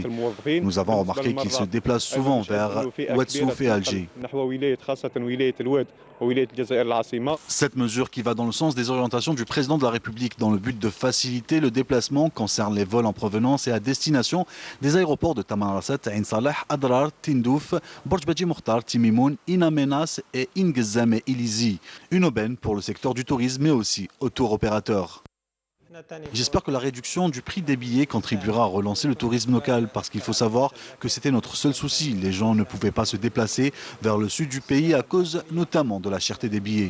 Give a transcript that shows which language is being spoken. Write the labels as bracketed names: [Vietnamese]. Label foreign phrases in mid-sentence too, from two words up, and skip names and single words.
[French] Nous avons remarqué qu'ils se déplacent souvent vers Ouadsouf et Alger. Cette mesure qui va dans le sens des orientations du président de la République dans le but de faciliter le déplacement concerne les vols en provenance et à destination des aéroports de Tamanrasset, Ain Salah, Adrar, Tindouf, Boujbedi Mourtar, Timimoun, In Amenas et Ngizem et Ilizi. Une aubaine pour le secteur du tourisme mais aussi aux tour opérateurs. J'espère que la réduction du prix des billets contribuera à relancer le tourisme local parce qu'il faut savoir que c'était notre seul souci. Les gens ne pouvaient pas se déplacer vers le sud du pays à cause notamment de la cherté des billets.